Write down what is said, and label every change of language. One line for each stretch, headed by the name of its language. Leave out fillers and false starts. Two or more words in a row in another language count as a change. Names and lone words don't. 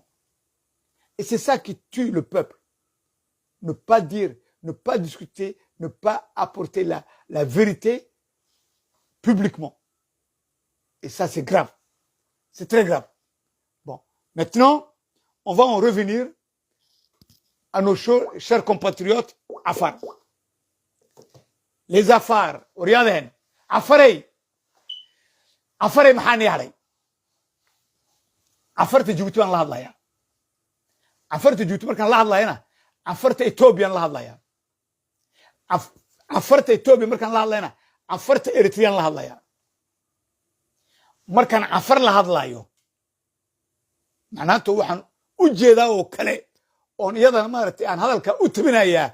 French: Et c'est ça qui tue le peuple. Ne pas dire, ne pas discuter, ne pas apporter la vérité publiquement. Et ça, c'est grave. C'est très grave. Bon, maintenant, on va en revenir à nos chers compatriotes Afar. Les Afar, regardez,
Somali: Afarey maxaa nii haray Afarta Djibouti baan la hadlayaa Afarta Djibouti markaan la hadlayana Afarta Ethiopian la hadlayaa Afarta Ethiopia markaan la hadlayana Afarta Eritrean la hadlayaa markaan Afar la hadlayo macnaheedu waxaan u jeedaa oo kale oon iyadana maaragtay aan hadalka u tabinayaa